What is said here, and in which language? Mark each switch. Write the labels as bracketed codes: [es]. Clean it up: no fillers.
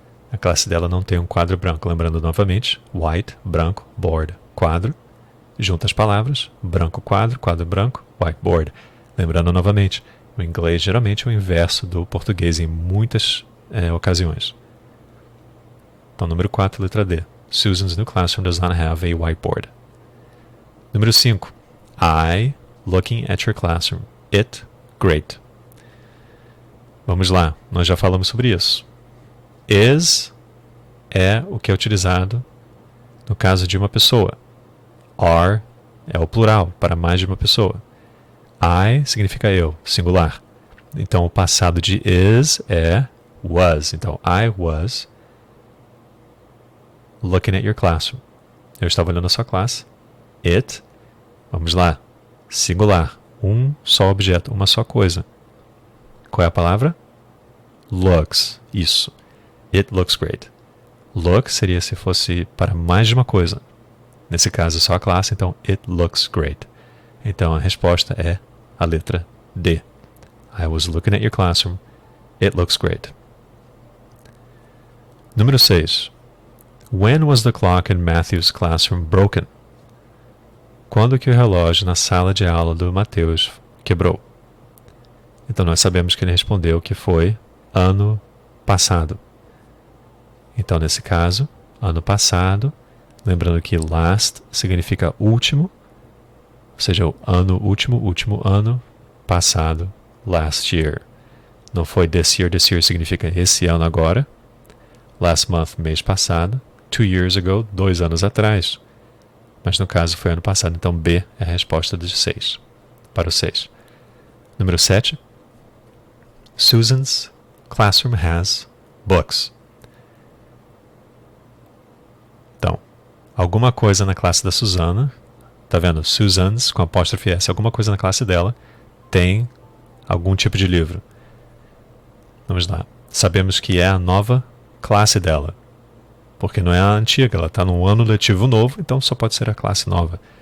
[pt] A classe dela não tem um quadro branco. Lembrando novamente, white, branco, board, quadro. Junta as palavras, branco, quadro branco, whiteboard. Lembrando novamente, o inglês geralmente é o inverso do português em muitas ocasiões. Então, número 4, letra D. [en] Susan's new classroom does not have a whiteboard. [pt] Número 5. [en] I, looking at your classroom. It, great. [pt] Vamos lá, nós já falamos sobre isso. Is é o que é utilizado no caso de uma pessoa. Are é o plural, para mais de uma pessoa. I significa eu, singular. Então, o passado de is é was. Então, [en] I was looking at your classroom. [pt] Eu estava olhando a sua classe. It, vamos lá, singular. Um só objeto, uma só coisa. Qual é a palavra? Looks. Isso. [en] It looks great. [pt] Look seria se fosse para mais de uma coisa. Nesse caso, só a classe, então [en] it looks great. [pt] Então a resposta é a letra D. [en] I was looking at your classroom. It looks great. [pt] Número 6. [en] When was the clock in Matthew's classroom broken? [pt] Quando que o relógio na sala de aula do Mateus quebrou? Então nós sabemos que ele respondeu que foi ano passado. Então nesse caso, ano passado, lembrando que last significa último, ou seja, o ano último, último ano, passado, [en] last year. [pt] Não foi [en] this year [pt] significa esse ano agora. [en] Last month, [pt] mês passado. [en] 2 years ago, [pt] 2 anos atrás. Mas no caso foi ano passado, então B é a resposta de 6. Para o 6. Número 7. [en] Susan's classroom has books. [pt] Então, alguma coisa na classe da Susana, tá vendo? Susan's com apóstrofe S, alguma coisa na classe dela tem algum tipo de livro. Vamos lá. Sabemos que é a nova classe dela, porque não é a antiga, ela está num ano letivo novo, então só pode ser a classe nova.